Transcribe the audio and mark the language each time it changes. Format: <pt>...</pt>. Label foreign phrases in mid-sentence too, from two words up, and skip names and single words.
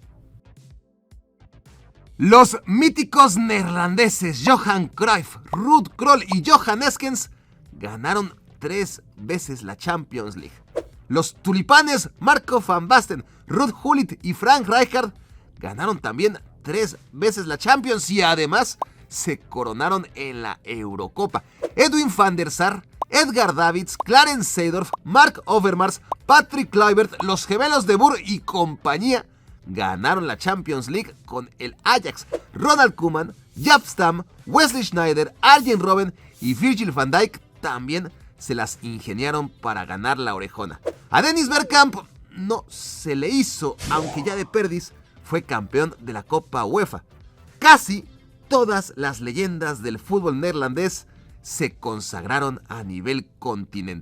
<es>Los míticos neerlandeses Johan Cruyff, Ruud Krol y Johan Eskens ganaron 3 veces la Champions League. Los tulipanes Marco van Basten, Ruud Gullit y Frank Rijkaard ganaron también 3 veces la Champions y además se coronaron en la Eurocopa. Edwin van der Sar, Edgar Davids, Clarence Seedorf, Mark Overmars, Patrick Kluivert, los gemelos de Boer y compañía ganaron la Champions League con el Ajax. Ronald Koeman, Jaap Stam, Wesley Sneijder, Arjen Robben y Virgil van Dijk también se las ingeniaron para ganar la orejona. A Dennis Bergkamp no se le hizo, aunque ya de perdiz fue campeón de la Copa UEFA. Casi todas las leyendas del fútbol neerlandés se consagraron a nivel continental.</es>